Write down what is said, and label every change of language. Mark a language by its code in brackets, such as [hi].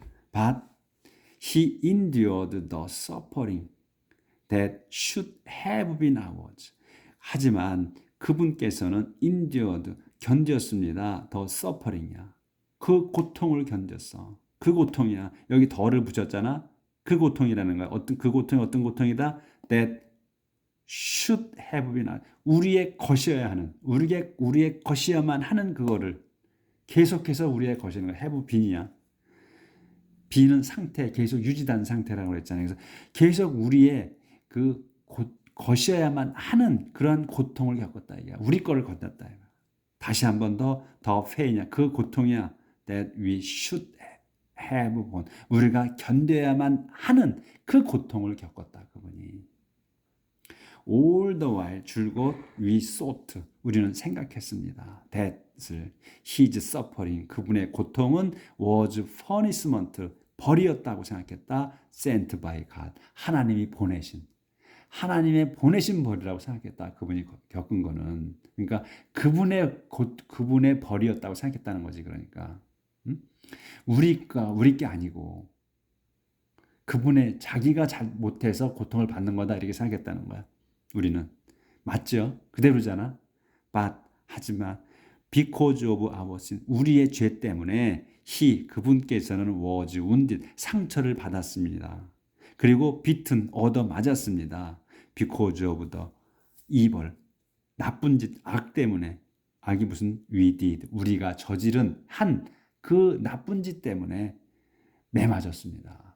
[en] But he endured the suffering that should have been ours. [ko] 하지만 그분께서는 [en] endured, [ko] 견뎠습니다. [en] the suffering이야. [ko] 그 고통을 견뎠어. 그 고통이야. 여기 더를 붙였잖아. 그 고통이라는 거야. 그 고통이 어떤 고통이다? [en] That should have been ours. [ko] 우리의 것이어야 하는, 우리의 것이어야만 하는 그거를 계속해서 우리의 것이는 거야. [en] have been이야. [ko] be는 상태, 계속 유지된 상태라고 그랬잖아요. 그래서 계속 우리의 그 것이어야만 하는 그런 고통을 겪었다. 이게 우리 거를 건넜다. 다시 한 번 더 페인이야. 그 고통이야. [en] That we should have borne. [ko] 우리가 견뎌야만 하는 그 고통을 겪었다. 그분이. [en] All the while [ko] 줄곧 [en] we thought. [ko] 우리는 생각했습니다. [en] That을 his suffering. [ko] 그분의 고통은 [en] was punishment. [ko] 벌이었다고 생각했다. [en] Sent by God. [ko] 하나님이 보내신. 하나님의 보내신 벌이라고 생각했다. 그분이 겪은 거는. 그러니까 그분의 벌이었다고 생각했다는 거지. 그러니까. 우리 게 아니고 그분의 자기가 잘 못해서 고통을 받는 거다. 이렇게 생각했다는 거야. 우리는. 맞죠? 그대로잖아. [en] But [ko] 하지만 [en] because of our sin. [ko] 우리의 죄 때문에 그분께서는 [en] was wounded. [ko] 상처를 받았습니다. 그리고 [en] beaten, [ko] 얻어 맞았습니다. [en] because of the evil. [ko] 나쁜 짓, 악 때문에. 악이 무슨 [en] we did. [ko] 우리가 저지른 그 나쁜 짓 때문에 매 맞았습니다.